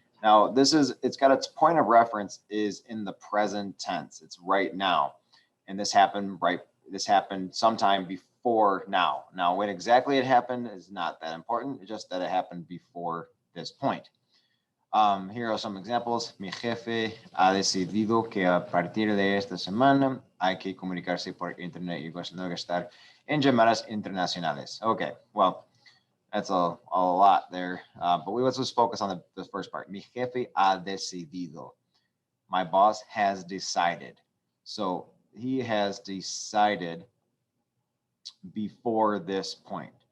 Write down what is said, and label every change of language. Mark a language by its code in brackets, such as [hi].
[en] Now, it's got its point of reference is in the present tense. It's right now, and This happened sometime before now. Now, when exactly it happened is not that important. It's just that it happened before this point. Here are some examples. [es] Mi jefe ha decidido que a partir de esta semana hay que comunicarse por internet y no gastar en llamadas internacionales. [en] Okay, well, that's a lot there. But let's just focus on the first part. [es] Mi jefe ha decidido. [en] My boss has decided. So he has decided before this point.